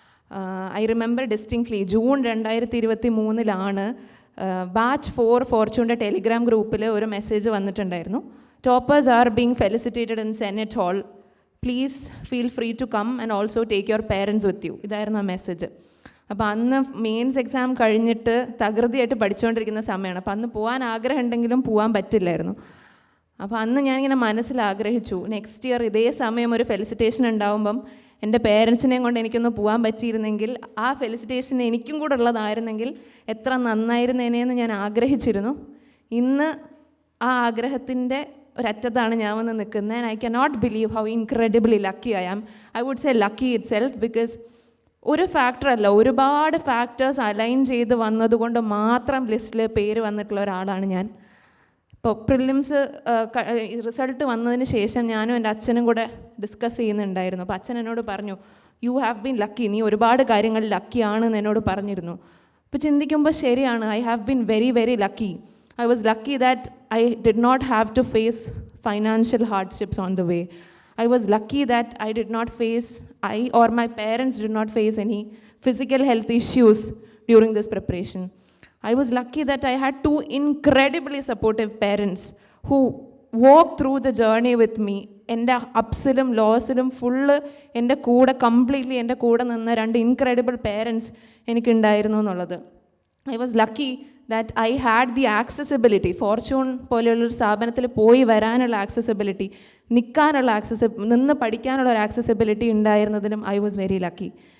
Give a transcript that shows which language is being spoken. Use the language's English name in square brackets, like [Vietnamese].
[English] I remember distinctly, June 2023 batch 4 Fortune Telegram group a message [Malayalam] vannittundairunnu. [English] Toppers are being felicitated in Senate Hall. Please feel free to come and also take your parents with you. [Malayalam] ഇതായിരുന്നു ആ message. അപ്പോൾ അന്ന് mains exam കഴിഞ്ഞിട്ട് തകൃതിയായിട്ട് പഠിച്ചുകൊണ്ടിരിക്കുന്ന സമയമാണ്. അപ്പോൾ അന്ന് പോകാൻ ആഗ്രഹം ഉണ്ടെങ്കിലും പോകാൻ പറ്റില്ലായിരുന്നു. അപ്പോൾ അന്ന് ഞാനിങ്ങനെ മനസ്സിൽ ആഗ്രഹിച്ചു, നെക്സ്റ്റ് ഇയർ ഇതേ സമയം ഒരു ഫെലിസിറ്റേഷൻ ഉണ്ടാകുമ്പം എൻ്റെ പേരൻസിനെയും കൊണ്ട് എനിക്കൊന്ന് പോകാൻ പറ്റിയിരുന്നെങ്കിൽ ആ ഫെലിസിറ്റേഷൻ എനിക്കും കൂടെ ഉള്ളതായിരുന്നെങ്കിൽ എത്ര നന്നായിരുന്നേനെന്ന് ഞാൻ ആഗ്രഹിച്ചിരുന്നു. ഇന്ന് ആ ആഗ്രഹത്തിൻ്റെ ഒരറ്റത്താണ് ഞാൻ വന്ന് നിൽക്കുന്നത്. [English] And I cannot believe how incredibly lucky I am. I would say lucky itself, because [Malayalam] ഒരു ഫാക്ടറല്ല, ഒരുപാട് ഫാക്ടേഴ്സ് അലൈൻ ചെയ്ത് വന്നതുകൊണ്ട് മാത്രം ലിസ്റ്റിൽ പേര് വന്നിട്ടുള്ള ഒരാളാണ് ഞാൻ. ഇപ്പോൾ പ്രിലിംസ് റിസൾട്ട് വന്നതിന് ശേഷം ഞാനും എൻ്റെ അച്ഛനും കൂടെ ഡിസ്കസ് ചെയ്യുന്നുണ്ടായിരുന്നു. അപ്പോൾ അച്ഛൻ എന്നോട് പറഞ്ഞു, [English] you have been lucky, [Malayalam] നീ ഒരുപാട് കാര്യങ്ങൾ ലക്കിയാണെന്ന് എന്നോട് പറഞ്ഞിരുന്നു. അപ്പോൾ ചിന്തിക്കുമ്പോൾ ശരിയാണ്, [English] I have been very very lucky. I was lucky that I did not have to face financial hardships on the way. I was lucky that I or my parents did not face any physical health issues during this preparation. I was lucky that I had two incredibly supportive parents who walked through the journey with me. [Malayalam] എൻ്റെ അപ്സിലും ലോസിലും full എൻ്റെ കൂടെ completely എൻ്റെ കൂടെ നിന്ന രണ്ട് incredible parents എനിക്കുണ്ടായിരുന്നു എന്നുള്ളത്. [English] I was lucky that I had the accessibility. [Malayalam] Fortune പോലെയുള്ളൊരു സ്ഥാപനത്തിൽ പോയി വരാനുള്ള ആക്സസിബിലിറ്റി, നിൽക്കാനുള്ള നിന്ന് പഠിക്കാനുള്ള ഒരു accessibility ഉണ്ടായിരുന്നതിലും [English] I was very lucky.